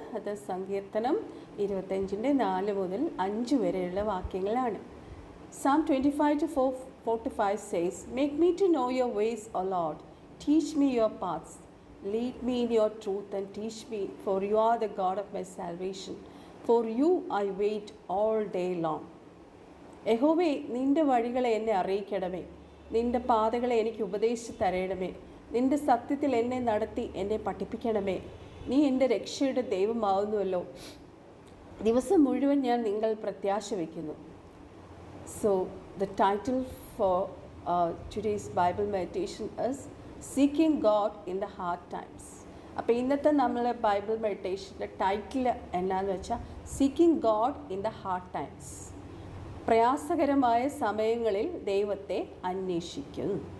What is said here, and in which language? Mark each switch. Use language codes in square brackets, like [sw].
[ml] അത് സങ്കീർത്തനം 25:4 മുതൽ 5 വരെയുള്ള വാക്യങ്ങളാണ്. [en] Psalm 25:4-5 says, "Make me to know your ways, O Lord. Teach me your paths. Lead me in your truth and teach me, for you are the God of my salvation. For you I wait all day long." [ml] യഹോവേ, നിൻ്റെ വഴികളെ എന്നെ അറിയിക്കണമേ, നിൻ്റെ പാതകളെ എനിക്ക് ഉപദേശിച്ച് തരണമേ, നിൻ്റെ സത്യത്തിൽ എന്നെ നടത്തി എന്നെ പഠിപ്പിക്കണമേ. നീ എൻ്റെ രക്ഷയുടെ ദൈവമാവുന്നുവല്ലോ, ദിവസം മുഴുവൻ ഞാൻ നിങ്ങൾ പ്രത്യാശ വയ്ക്കുന്നു. [en] So the title for today's Bible meditation is Seeking God in the Hard Times. [ml] അപ്പോൾ ഇന്നത്തെ നമ്മളെ ബൈബിൾ മെഡിറ്റേഷൻ്റെ ടൈറ്റിൽ എന്നാന്ന് വെച്ചാൽ [en] Seeking God in the hard times. [ml] പ്രയാസകരമായ സമയങ്ങളിൽ ദൈവത്തെ അന്വേഷിക്കുന്നു.